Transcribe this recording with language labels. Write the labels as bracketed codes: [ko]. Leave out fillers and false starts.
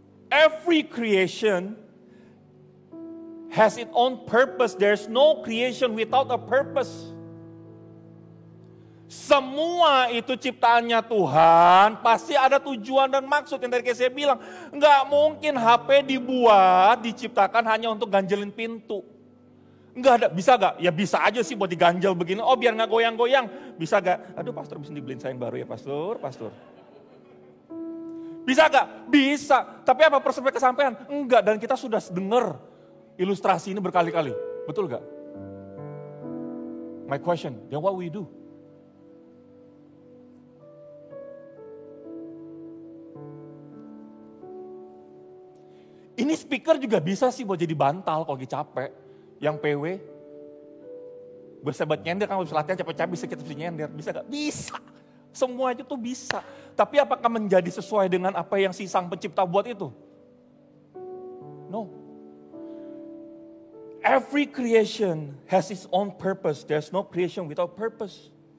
[en] Every creation has its own purpose. There's no creation without a purpose. [id] Semua itu ciptaannya Tuhan, pasti ada tujuan dan maksud. Yang tadi saya bilang, nggak mungkin HP dibuat, diciptakan hanya untuk ganjelin pintu. Nggak ada, bisa nggak? Ya bisa aja sih buat diganjel begini, oh biar nggak goyang-goyang. Bisa nggak? Aduh pastor bisa dibeliin saya yang baru ya pastor. Bisa nggak? Bisa. Tapi apa persepi kesampaian? Enggak, dan kita sudah dengar ilustrasi ini berkali-kali. Betul nggak? [en] My question, then what we do? [id] Ini speaker juga bisa sih buat jadi bantal kalau lagi capek. Yang PW, bersahabat nyender kan habis latihan capek-capek bisa kita nyender. Bisa gak? Bisa. Semua itu tuh bisa. Tapi apakah menjadi sesuai dengan apa yang si sang pencipta buat itu? [en] No. Every creation has its own purpose. There's no creation without purpose.